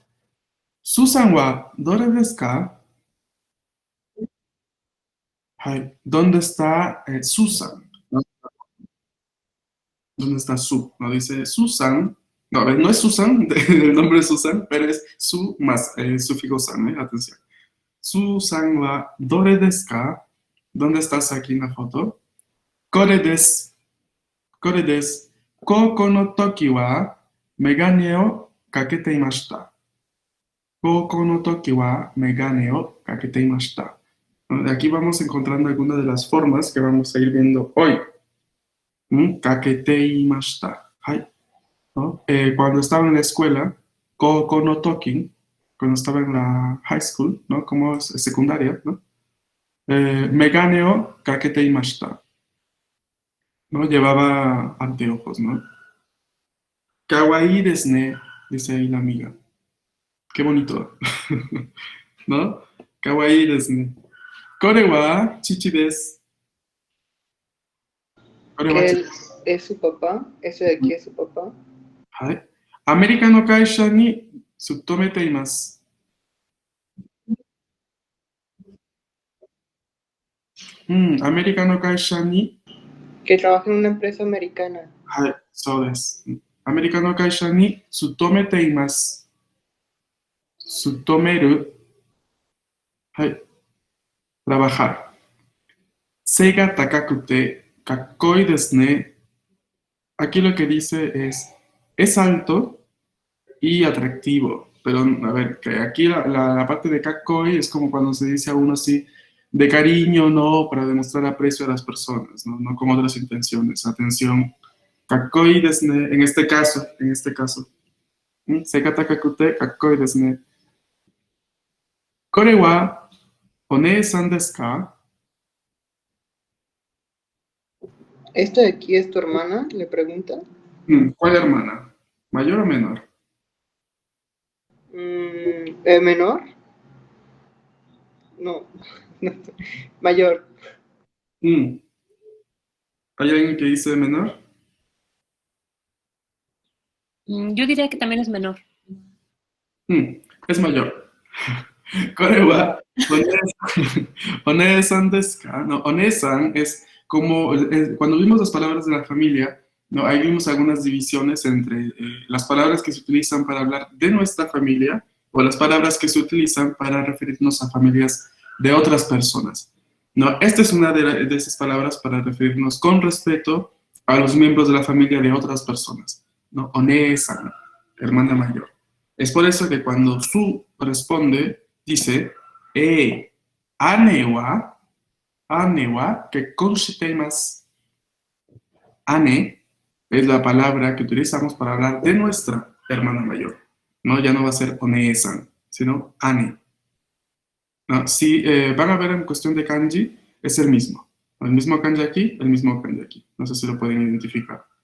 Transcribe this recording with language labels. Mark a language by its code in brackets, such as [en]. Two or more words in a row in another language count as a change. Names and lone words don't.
[ja] スーザンはどれですか?はい, [es] ¿dónde está Susan? ¿No? ¿Dónde está Su? No dice Susan. No, a ver, no es Susan, el nombre es Susan, pero es Su más sufijo san, atención. [ja] スーザンはどれですか? [es] ¿Dónde estás aquí en la foto? [ja] これです。これです. 高校の時は眼鏡をかけていました. 高校の時は眼鏡をかけていました. [es] De aquí vamos encontrando algunas de las formas que vamos a ir viendo hoy. [ja] かけていました. Hai, [es] ¿no? Cuando estaba en la escuela, [ja] 高校の時, [es] cuando estaba en la [en] high school, [es] ¿no? Como es secundaria, ¿no? [ja] 眼鏡をかけていました, [es] ¿no? Llevaba anteojos, ¿no? [ja] 可愛いですね, [es] dice ahí la amiga. Qué bonito, ¿no? [ja] 可愛いですね。これは父です. これは [es] Que [ja] chichi. [es] él es su papá, ese de aquí es su papá. [ja] はい。アメリカの会社に勤めています。アメリカの会社に、 [es] Que trabaja en una empresa americana. [ja] はい、そうです。アメリカの会社に勤めています。勤める。はい。trabajar。背が高くてかっこいいですね。 [es] Aquí lo que dice es alto y atractivo. Pero, a ver, que aquí la parte de kakoi es como cuando se dice a uno así de cariño, ¿no? Para demostrar aprecio a las personas, ¿no? No con otras intenciones. Atención. [ja] かっこいいですね, [es] en este caso. [ja] 背が高くてかっこいいですね. これはお姉さんですか? [es] ¿Esto de aquí es tu hermana? Le pregunta. ¿Cuál hermana? ¿Mayor o menor? ¿Menor? No, mayor. ¿Hay alguien que dice menor? Yo diría que también es menor. Es mayor. [ja] これはお姉さんですか? [es] No, onee-san es como, cuando vimos las palabras de la familia, ¿no? Ahí vimos algunas divisiones entre las palabras que se utilizan para hablar de nuestra familia o las palabras que se utilizan para referirnos a familias de otras personas. No, esta es una de esas palabras para referirnos con respeto a los miembros de la familia de otras personas. ¿No? Onee-san, hermana mayor. Es por eso que cuando Su responde, dice, [ja] 姉は結婚しています. [es] Ane es la palabra que utilizamos para hablar de nuestra hermana mayor. ¿No? Ya no va a ser onee-san, sino ane. ¿No? Si van a ver en cuestión de kanji, es el mismo. El mismo kanji aquí, el mismo kanji aquí. No sé si lo pueden identificar.